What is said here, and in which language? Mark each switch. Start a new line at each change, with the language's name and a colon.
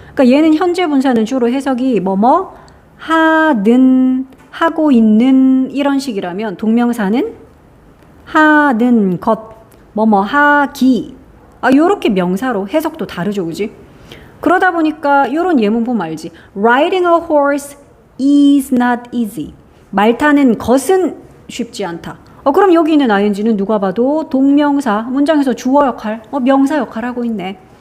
Korean: 그러니까 얘는 현재 분사는 주로 해석이 뭐뭐 하는, 하고 있는 이런 식이라면 동명사는 하는 것, 뭐뭐 하기. 요렇게 명사로 해석도 다르죠, 그지? 그러다 보니까 요런 예문 보면 알지.
English: Riding a horse is not easy.
Korean: 말 타는 것은 쉽지 않다. 그럼 여기 있는 ing는 누가 봐도 동명사, 문장에서 주어 역할, 명사 역할 하고 있네.